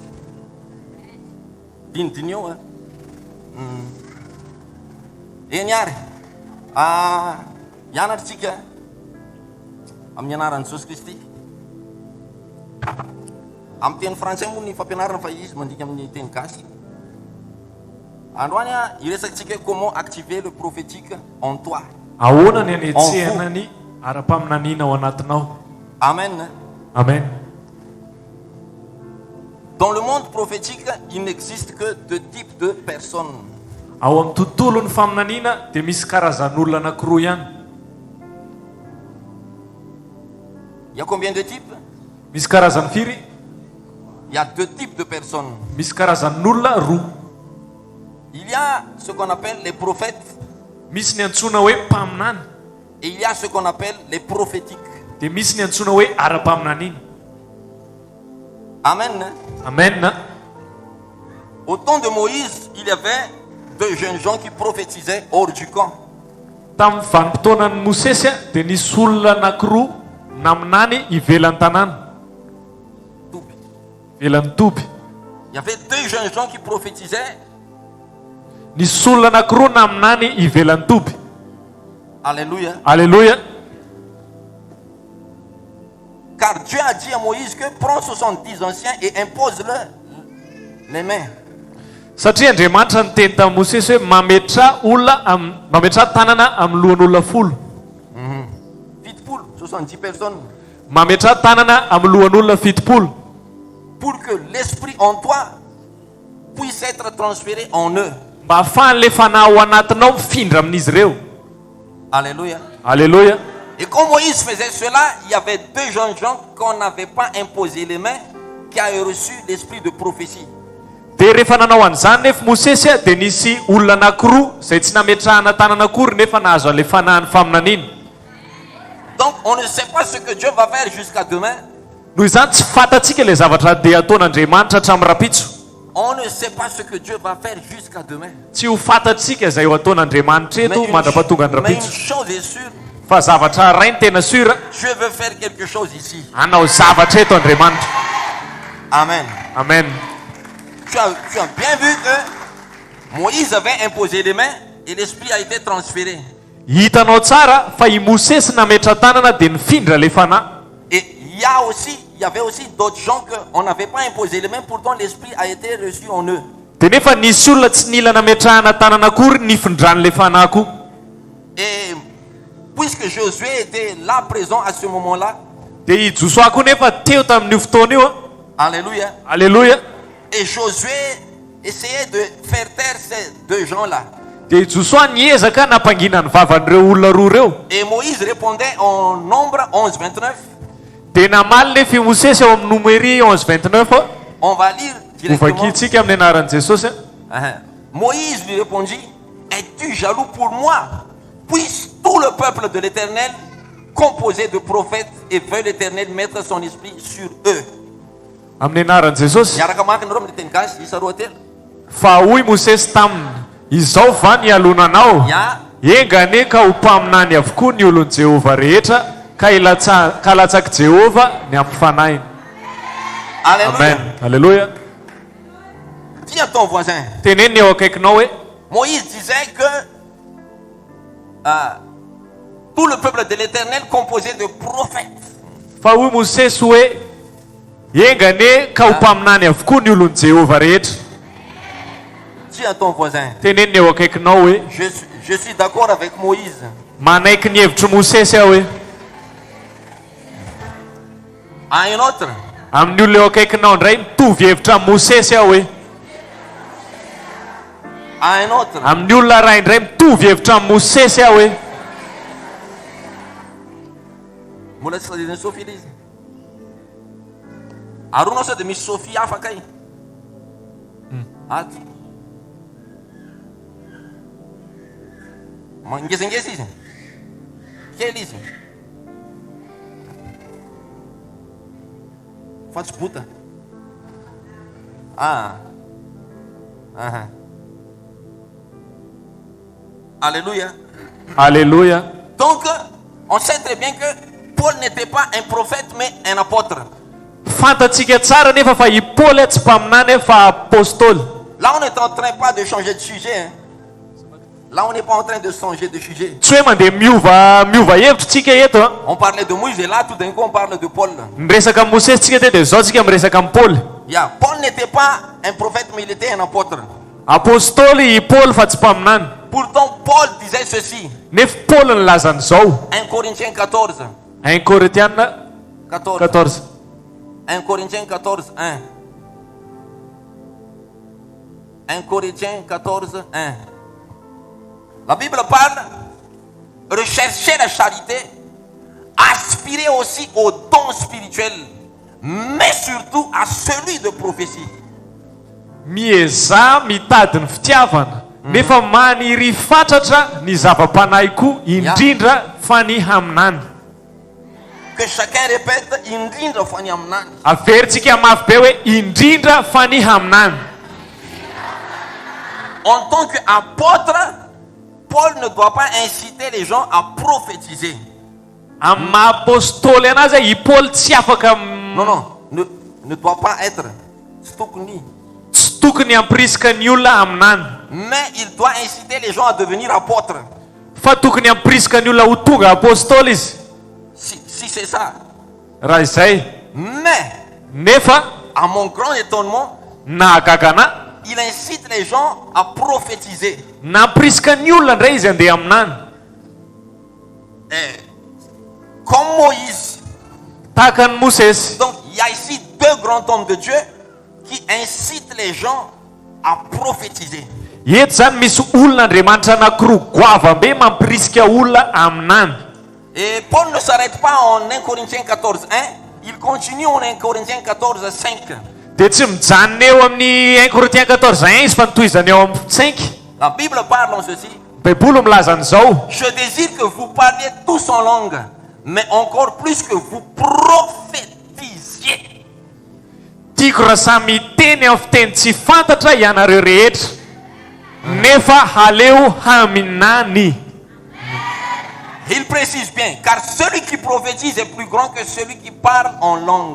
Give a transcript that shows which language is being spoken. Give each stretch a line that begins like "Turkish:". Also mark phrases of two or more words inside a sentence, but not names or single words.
Malagasy: Dinidiny eo eny ary hianatritsika amin'ny anaran'i Jesosy Kristy. Amin'ny teny français moa ny fampianarana fa izy mandika amin'ny teny gasy. Androany iresatsika hoe
French: comment activer le prophétique en toi.
Malagasy: Ahoana ny anetsehana ny ara-paminaniana ao anatinao.
French: Amen.
Malagasy: Amen.
French: Dans le monde prophétique, il n'existe que deux types de personnes.
Malagasy: Ao amin'ny tontolon'ny faminaniana dia misy karazan'olona anankiroa ihany.
French: Il y a combien de types?
Malagasy: Misy karazany firy?
French: Il y a deux types de personnes.
Malagasy: Misy karazan'olona roa.
French: Il y a ce qu'on appelle les prophètes
Malagasy: Misy ny antsoina hoe mpaminany,
French: et il y a ce qu'on appelle les prophétiques.
Malagasy: dia misy ny antsoina hoe ara-paminaniana.
French: Amen.
Malagasy: Amen.
French: Au temps de Moïse, il y avait deux jeunes gens qui prophétisaient hors du camp.
Malagasy: Tamin'ny vanim-potoanan'ny Mosesy dia nisy olona anankiroa naminany ivelan'ny tanàna, ivelan'ny toby.
French: Il y avait deux jeunes gens qui prophétisaient.
Malagasy: Nisy olona anankiroa naminany ivelan'ny toby.
French: Alléluia.
Malagasy: Alléluia.
French: Car Dieu a dit à Moïse que prends 70 anciens et impose-leur les mains.
Malagasy: Satria Andriamanitra niteny tamin'ny Mosesy hoe mametra tanana amin'ny lohan'olona folo.
French: Fitpoul, 70 personnes.
Malagasy: Mametra tanana amin'ny lohan'olona fitopolo.
French: Pour que l'esprit en toi puisse être transféré en eux.
Malagasy: Mba ahafahan'le fanahy ao anatinao mifindra amin'izy ireo.
French: Alléluia.
Malagasy: Alléluia.
French: Et quand Moïse faisait cela, il y avait deux jeunes gens qu'on n'avait pas imposé les mains, qui avaient reçu l'esprit de prophétie.
Malagasy: Dia rehefa nanao an'izany nefa Mosesy dia nisy olona anankiroa izay tsy nametrahana tanana akory nefa nahazo an'ilay fanahin'ny faminaniana.
French: Donc on ne sait pas ce que Dieu va faire jusqu'à demain.
Malagasy: Noho izany tsy fantatsika ilay zavatra dia ataon'Andriamanitra hatramin'ny rapitso.
French: On ne sait pas ce que Dieu va faire jusqu'à demain.
Malagasy: Tsy ho fantatsika izay ho ataon'Andriamanitra eto mandrapahatonga ny
French: Mais une
Malagasy: rapitso.
French: chose est sûre,
Malagasy: Fa zavatra ray ny tena sura,
French: Dieu veut faire quelque chose ici.
Malagasy: hanao zavatra eto Andriamanitra.
French: Amen.
Malagasy: Amen.
French: Tu as bien vu que Moïse avait imposé les mains et l'esprit a été transféré.
Malagasy: Hitanao tsara fa i Mosesy nametra tanana dia nifindra le fanahy.
French: Et il y avait aussi d'autres gens qu'on n'avait pas imposé les mains, pourtant l'esprit a été reçu en eux.
Malagasy: Dia nefa nisy olona tsy nila nametrahana tanana akory nifindran'le fanahy koa.
French: Et puisque Josué était là présent à ce moment-là,
Malagasy: Dia i Josoa koa nefa teo tamin'io fotoana io.
French: alléluia,
Malagasy: Alléluia.
French: et Josué essayait de faire taire ces deux gens-là.
Malagasy: Dia i Josoa niezaka nampangina ny vavan'ireo olona roa ireo.
French: Et Moïse répondait en nombre 11-29.
Malagasy: Dia namaly nefa i Mosesy ao amin'ny numéri 11-29.
French: On va lire directement.
Malagasy: Hovakintsika amin'ny anaran'i Jesosy.
French: Moïse lui répondit, es-tu jaloux pour moi? Puisse tout le peuple de l'Éternel, composé de prophètes, et veut l'Éternel mettre son esprit sur eux.
Malagasy: Amin'ny anaran'i Jesosy. Miaraka makinareo amin'ny teny gasy isa roa telo. Fa hoy Mosesy taminy, izao va ny alonanao, Ya, engane ka ho mpaminany avokoa ny olon'i Jehova rehetra, ka latsaka Jehova ny ampifanainy. alléluia. Amen. Alléluia.
French: Dis à ton voisin,
Malagasy: Teneny eo akaikinao hoe
French: Moïse disait que tout le peuple de l'Éternel composé de prophètes.
Malagasy: fa hoy Mosesy hoe engane ka ho mpaminany avokoa ny olon'i Jehova rehetra.
French: Dis à ton voisin,
Malagasy: teneniny eo akaikinao hoe
French: je suis d'accord avec Moïse.
Malagasy: manaiky ny hevitry Mosesy aho hoe
French: À un autre,
Malagasy: amin'ny olona eo akaikinao indray mitovy hevitra amin'ny Mosesy aho hoe
French: à un autre.
Malagasy: amin'ny olona ray indray mitovy hevitra amin'ny Mosesy aho hoe Mbola tsy tadidiny Sophie ilay izy. Aronao sao dia misy Sophie hafa kay. Ato. Ngezangeza izy. Kely izy. Fa tsy bota.
French: Alléluia.
Malagasy: Alléluia.
French: Donc, on sait très bien que Paul n'était pas un prophète, mais un apôtre.
Malagasy: Fantatsika tsara nefa fa i Paoly tsy mpaminany fa apôstôly.
French: Là, on est en train pas de changer de sujet. Hein. Là, on n'est pas en train de changer de sujet.
Malagasy: Tsy hoe mandeha miova hevitra tsika eto a.
French: On parlait de Moïse et là, tout d'un coup, on parle de Paul.
Malagasy: Miresaka amin'ny Mosesy tsika teto dia zao tsika miresaka amin'ny Paoly. Yeah.
French: Paul n'était pas un prophète, mais il était un apôtre.
Malagasy: Apôstôly i Paoly fa tsy mpaminany.
French: Pourtant, Paul disait ceci.
Malagasy: Nefa Paoly ny lazan'izao.
French: 1 Corinthiens 14.
Malagasy: 1 Corinthiens 14.
French: 1 Corinthiens 14, 1. 1 Corinthiens 14, 1. La Bible parle, recherchez la charité, aspirez aussi aux dons spirituels, mais surtout à celui de prophétie.
Malagasy: Mieza mitady ny fitiavana nefa maniry fatratra ny zava-panahy koa indrindra fa ny haminany.
French: Que chacun répète,
Malagasy: indrindra fa ny aminany. Averintsika mafy be hoe indrindra fa ny haminany.
French: En tant qu'apôtre, Paul ne doit pas inciter les gens à prophétiser.
Malagasy: Amin'ny maha-apôstôly anazy i Paoly tsy afaka
French: Non, ne doit pas être.
Malagasy: tsy tokony hampirisika ny olona aminany.
French: Mais il doit inciter les gens à devenir apôtres.
Malagasy: Fa tokony hampirisika ny olona ho tonga apôstôly izy.
French: Si c'est ça.
Malagasy: Raha izay.
French: Mais,
Malagasy: nefa
French: à mon grand étonnement,
Malagasy: nahagagana
French: il incite les gens à prophétiser.
Malagasy: nampirisika ny olona indray izy andeha aminany.
French: Comme Moïse.
Malagasy: Tahaka ny Mosesy.
French: Donc, il y a ici deux grands hommes de Dieu qui incitent les gens à prophétiser.
Malagasy: Eto zany misy olon'Andriamanitra anankiroa goavambe mampirisika olona aminany.
French: Et Paul ne s'arrête pas en 1 Corinthiens 14, 1. Il continue en 1 Corinthiens 14, 5.
Malagasy: Dia tsy mijanona eo amin'ny 1 Corinthiens 14, 1 izy fa nitohizany eo amin'ny 5.
French: La Bible parle en ceci.
Malagasy: Baiboly milaza an'izao.
French: Je désire que vous parliez tous en langue, mais encore plus que vous prophétisiez.
Malagasy: Tiako raha samy teny amin'ny fiteny tsy fantatra ianareo rehetra. Nefa haleo haminany.
French: Il précise bien, car celui qui prophétise est plus grand que celui qui parle en langue.